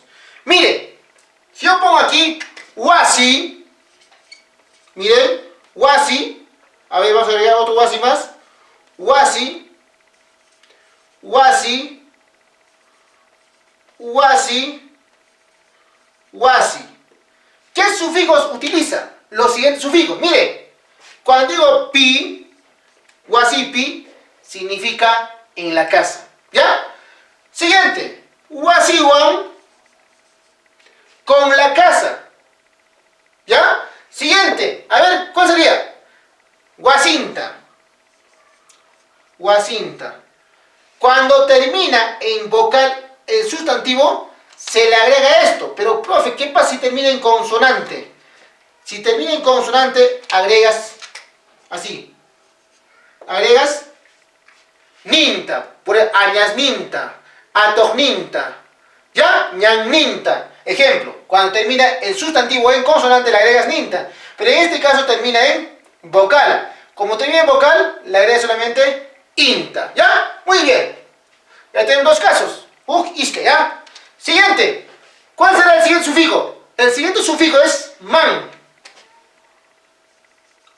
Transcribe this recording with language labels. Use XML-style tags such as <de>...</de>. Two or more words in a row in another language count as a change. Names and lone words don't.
<es>Mire, si yo pongo aquí wasi, miren, wasi, a ver, vamos a agregar otro wasi más.</es> <qu>Wasi, wasi, wasi, wasi.</qu> <es>¿Qué sufijos utiliza? Los siguientes sufijos. Mire, cuando digo pi, wasipi, significa en la casa. ¿Ya? Siguiente, wasiwan, con la casa. ¿Ya? Siguiente, a ver, ¿cuál sería?</es> <qu>Wasinta. Wasinta.</qu> <es>Cuando termina en vocal el sustantivo, se le agrega esto. Pero, profe, ¿qué pasa si termina en consonante? Si termina en consonante, agregas así. Agregas ninta. Por</es> <qu>añasninta, atojninta.</qu> <es>¿Ya? Ñanninta. Ejemplo, cuando termina el sustantivo en consonante, le agregas ninta. Pero en este caso termina en vocal. Como termina en vocal, le agregas solamente inta. ¿Ya? Muy bien. Ya tenemos dos casos. Isque, ¿ya? Siguiente. ¿Cuál será el siguiente sufijo? El siguiente sufijo es man.</es>